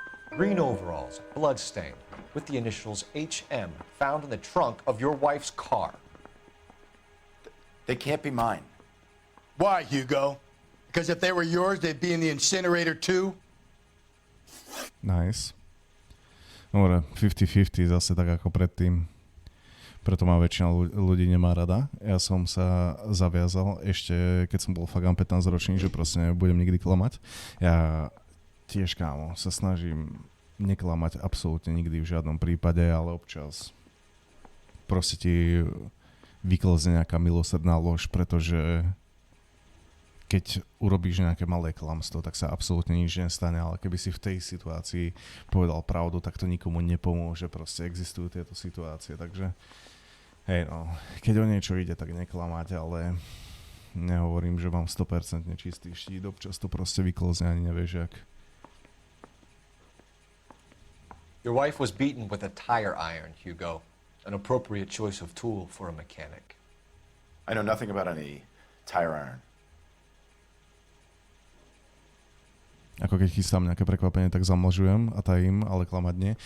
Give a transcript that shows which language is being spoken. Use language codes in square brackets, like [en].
[en] Green overalls, bloodstained, with the initials HM found in the trunk of your wife's car. They can't be mine. Why, Hugo? Because if they were yours, they'd be in the incinerator too? Nice. [sk] Dobre, 50-50 zase tak ako predtým. Preto ma väčšina ľudí nemá rada. Ja som sa zaviazal ešte, keď som bol fakt 15 ročný, že proste nebudem nikdy klamať. Ja tiež, kámo, sa snažím neklamať absolútne nikdy v žiadnom prípade, ale občas proste ti vyklzne nejaká milosrdná lož, pretože keď urobíš nejaké malé klamstvo, tak sa absolútne nič nestane, ale keby si v tej situácii povedal pravdu, tak to nikomu nepomôže, proste existujú tieto situácie, takže hej no, keď o niečo ide, tak neklamať, ale nehovorím, že mám 100% čistý štít, občas to proste vyklzne, ani nevieš jak. [en] Your wife was beaten with a tire iron, Hugo. an appropriate choice of tool for a mechanic. I know nothing about any tire iron. [sk] Ako keď chystám nejaké prekvapenie, tak zamlžujem a tajím, ale klamať nie.